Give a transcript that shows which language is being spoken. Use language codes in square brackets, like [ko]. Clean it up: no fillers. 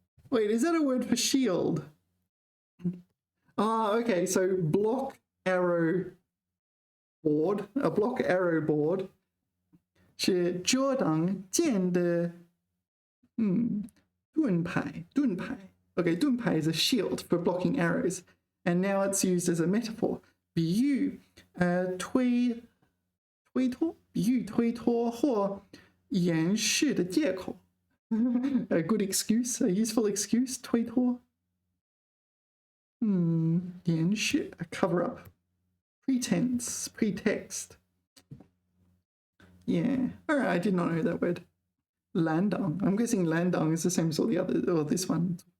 [en] Wait, is that a word for shield? Ah, okay, so block arrow board, a block arrow board. [zh] 是遮挡箭的盾牌. [en] Okay, 盾牌 is a shield for blocking arrows, and now it's used as a metaphor. [zh] 比喻推脱, 比喻推脱或掩饰的借口. [en] A good excuse, a useful excuse, 推脱. 掩饰, a cover up. Pretense, pretext. Yeah, all right, I did not know that word. [zh] 拦挡. [en] I'm guessing 拦挡 is the same as all the others, or this one.